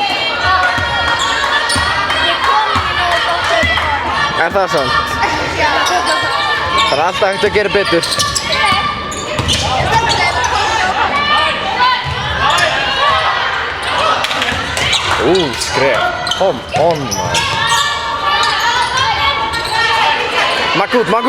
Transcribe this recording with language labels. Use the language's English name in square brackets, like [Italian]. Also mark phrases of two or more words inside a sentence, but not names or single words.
[Icelandic] Er það sant? Það er alltaf hægt að gera betur. Skref. [English] Come on, man. Magut.